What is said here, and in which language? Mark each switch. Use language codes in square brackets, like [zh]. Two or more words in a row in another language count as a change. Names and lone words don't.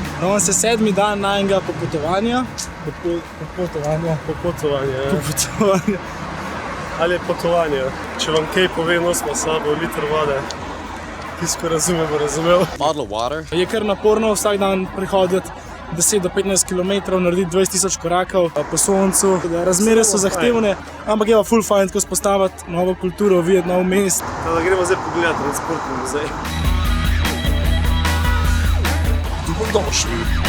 [sl] Danes je 7. dan najnega popotovanja. Popotovanja. Popotovanje. Ali je potovanje? Če vam kaj pove, nosimo s sabo liter vode. Tisto, ko razumemo, razumel. [en] Bottle of water. [sl] Je kar naporno vsak dan prihoditi 10 do 15 km, narediti 20.000 korakov po soncu. Razmere so zahtevne, ampak je pa ful fajn tako spostaviti novo kulturo, videti nov mest. Da gremo zdaj pogledati transportni muzej. Dobrodošli.